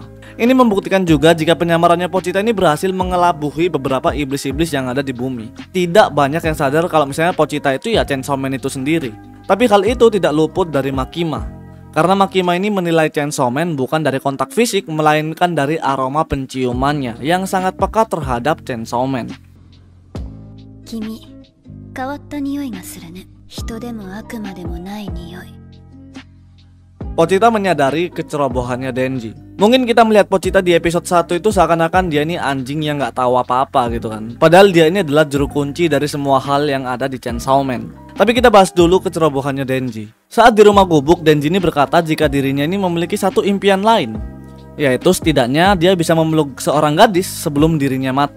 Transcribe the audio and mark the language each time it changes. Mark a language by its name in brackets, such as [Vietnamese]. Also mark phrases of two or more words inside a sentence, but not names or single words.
[Indonesian] Ini membuktikan juga jika penyamarannya Pochita ini berhasil mengelabuhi beberapa iblis-iblis yang ada di bumi. Tidak banyak yang sadar kalau misalnya Pochita itu ya Chainsaw Man itu sendiri. Tapi hal itu tidak luput dari Makima. Karena Makima ini menilai Chainsaw Man bukan dari kontak fisik, melainkan dari aroma penciumannya yang sangat peka terhadap Chainsaw Man. [Japanese] 君、変わった匂いがするね。人でも悪魔でもない匂い。 [Indonesian] Pochita menyadari kecerobohannya Denji. Mungkin kita melihat Pochita di episode 1 itu seakan-akan dia ini anjing yang nggak tahu apa-apa gitu kan. Padahal dia ini adalah juru kunci dari semua hal yang ada di Chainsaw Man. Tapi kita bahas dulu kecerobohannya Denji. Saat di rumah gubuk, Denji ini berkata jika dirinya ini memiliki satu impian lain, yaitu setidaknya dia bisa memeluk seorang gadis sebelum dirinya mati.